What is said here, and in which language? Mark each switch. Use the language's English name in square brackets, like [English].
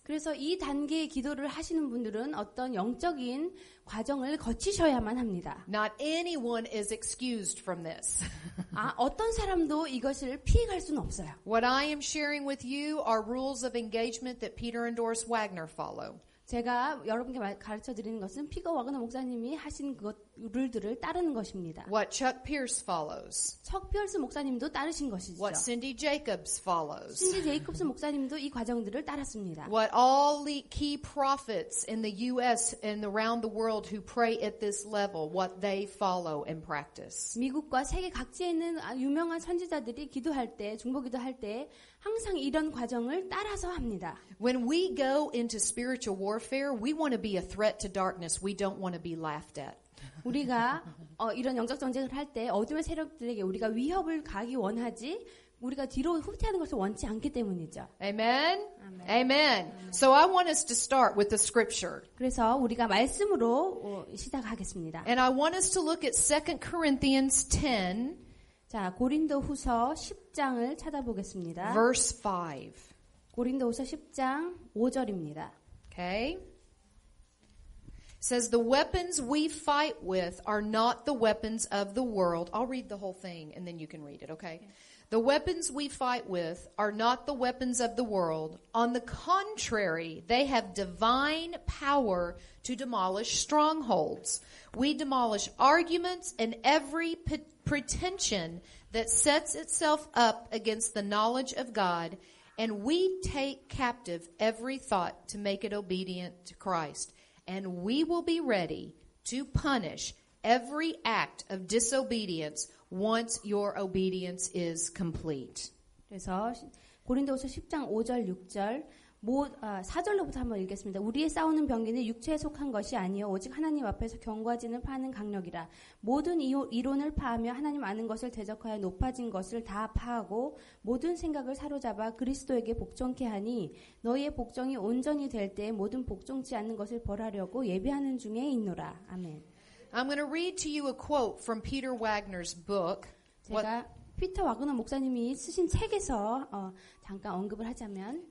[Korean] 그래서 이 단계의 기도를 하시는 분들은 어떤 영적인 과정을 거치셔야만 합니다. [English] Not anyone is excused from this. [Korean] 어떤 사람도 이것을 피해갈 수는 없어요. [English] What I am sharing with you are rules of engagement that Peter and Doris Wagner follow. [Korean] 제가 여러분께 가르쳐 드리는 것은 피거 와그너 목사님이 하신 룰들을 따르는 것입니다. [English] What Chuck Pierce follows. [Korean] 척 피어스 목사님도 따르신 것이죠. [English] What Cindy Jacobs follows. [Korean] 신디 제이콥스 목사님도 이 과정들을 따랐습니다. [English] What all the key prophets in the U.S. and around the world who pray at this level, what they follow and practice. [Korean] 미국과 세계 각지에 있는 유명한 선지자들이 기도할 때, 중보기도할 때 항상 이런 과정을 따라서 합니다. [English] When we go into spiritual warfare, we want to be a threat to darkness. We don't want to be laughed at. [Korean] 우리가 이런 영적 전쟁을 할 때 어둠의 세력들에게 우리가 위협을 가기 원하지 우리가 뒤로 후퇴하는 것을 원치 않기 때문이죠. [English] Amen? Amen. So I want us to start with the scripture. [Korean] 그래서 우리가 말씀으로 시작하겠습니다. [English] And I want us to look at 2 Corinthians 10, [Korean] 자, 고린도후서 10장을 찾아보겠습니다. [English] verse 5. [Korean] 고린도후서 10장 5절입니다. [English] Okay? It says, the weapons we fight with are not the weapons of the world. I'll read the whole thing and then you can read it, okay? The weapons we fight with are not the weapons of the world. On the contrary, they have divine power to demolish strongholds. We demolish arguments and every pretension that sets itself up against the knowledge of God, and we take captive every thought to make it obedient to Christ. And we will be ready to punish every act of disobedience once your obedience is complete. [Korean] 그래서 고린도후서 10장 5절 6절 4절로부터 한번 읽겠습니다. 우리의 싸우는 병기는 육체에 속한 것이 아니요 오직 하나님 앞에서 경과진을 파는 강력이라. 모든 이론을 파하며 하나님 아는 것을 대적하여 높아진 것을 다 파하고 모든 생각을 사로잡아 그리스도에게 복종케 하니 너희의 복종이 온전히 될 때에 모든 복종치 않는 것을 벌하려고 예비하는 중에 있노라. 아멘. [English] I'm going to read to you a quote from Peter Wagner's book. [Korean] 제가 피터 와그너 목사님이 쓰신 책에서 잠깐 언급을 하자면